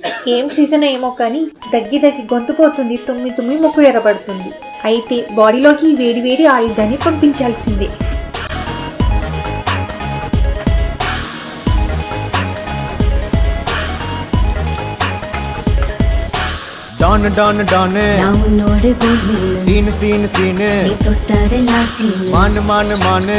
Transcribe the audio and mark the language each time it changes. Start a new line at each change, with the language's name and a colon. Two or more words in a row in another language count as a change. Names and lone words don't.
Telugu: ఏం సీజన్ ఏమో కానీ దగ్గి గొంతుపోతుంది, తుమ్మి ముక్కు ఎర్రబడుతుంది. అయితే బాడీలోకి వేడి వేడి ఆయుధాన్ని పంపించాల్సిందే.
Tamil: டான் டான் டான் நான் உன்னோடு கோயில்
English: scene scene scene
Tamil: நீ தொட்டதெல்லாம் சீன் மானு மானு மானு